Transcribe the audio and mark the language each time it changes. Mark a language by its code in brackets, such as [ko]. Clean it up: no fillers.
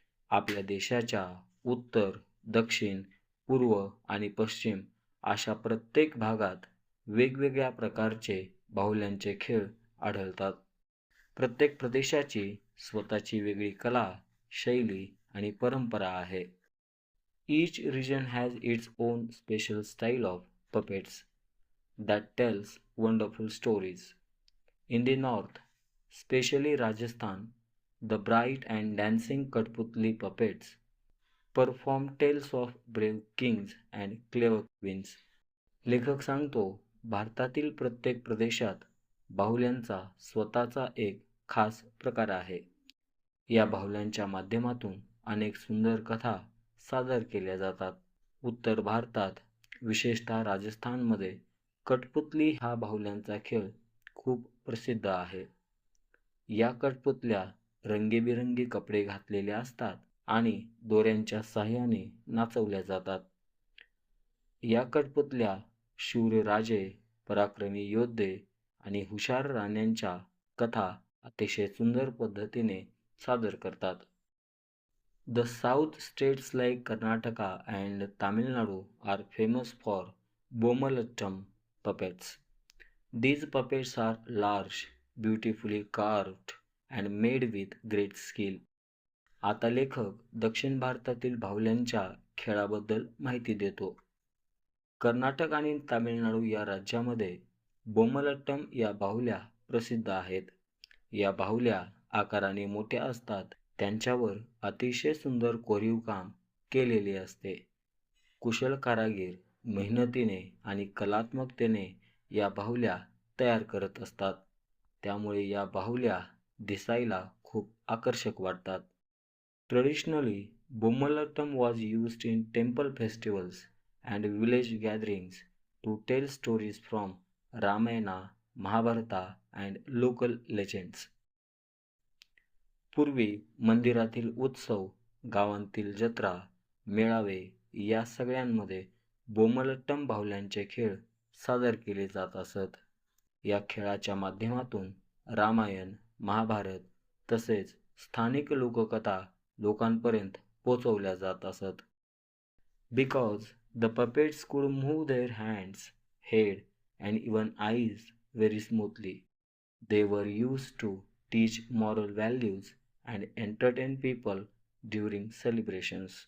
[mr] आपल्या देशाच्या उत्तर, दक्षिण, पूर्व आणि पश्चिम अशा प्रत्येक भागात वेगवेगळ्या प्रकारचे बाहुल्यांचे खेळ आढळतात. प्रत्येक प्रदेशाची स्वतःची वेगळी कला, शैली आणि परंपरा आहे. [en] Each region has its own special style of puppets that tells wonderful stories. In the north, especially Rajasthan, the bright and dancing Kathputli puppets perform tales of brave kings and clever queens. [mr] लेखक सांगतो, भारतातील प्रत्येक प्रदेशात बाहुल्यांचा स्वतःचा एक खास प्रकार आहे. या बाहुल्यांच्या माध्यमातून अनेक सुंदर कथा सादर केल्या जातात. उत्तर भारतात, विशेषतः राजस्थानमध्ये कठपुतली हा बाहुल्यांचा खेळ खूप प्रसिद्ध आहे. या कठपुतल्या रंगीबेरंगी कपडे घातलेल्या असतात आणि दोऱ्यांच्या साहाय्याने नाचवल्या जातात. या कठपुतल्या शूर राजे, पराक्रमी योद्धे आणि हुशार राण्यांच्या कथा अतिशय सुंदर पद्धतीने सादर करतात. [en] The south states like Karnataka and Tamil Nadu are famous for Bomalattam puppets. These puppets are large, beautifully carved and made with great skill. [mr] आता लेखक दक्षिण भारतातील बाहुल्यांच्या खेळाबद्दल माहिती देतो. कर्नाटक आणि तामिळनाडू या राज्यामध्ये बोमलट्टम या बाहुल्या प्रसिद्ध आहेत. या बाहुल्या आकाराने मोठ्या असतात. त्यांच्यावर अतिशय सुंदर कोरीव काम केलेले असते. कुशल कारागीर मेहनतीने आणि कलात्मकतेने या बाहुल्या तयार करत असतात. त्यामुळे या बाहुल्या दिसायला खूप आकर्षक वाटतात. [en] Traditionally, Bomalattam was used in temple festivals and village gatherings to tell stories from Ramayana, Mahabharata and local legends. [mr] पूर्वी मंदिरातील उत्सव, गावांतील जत्रा, मेळावे या सगळ्यांमध्ये बोमलट्टम बाहुल्यांचे खेळ सादर केले जात असत. या खेळाच्या माध्यमातून रामायण, महाभारत तसेच स्थानिक लोककथा लोकांपर्यंत पोचवल्या जात असत. [en] Because the puppets could move their hands, head and even eyes very smoothly, they were used to teach moral values and entertain people during celebrations.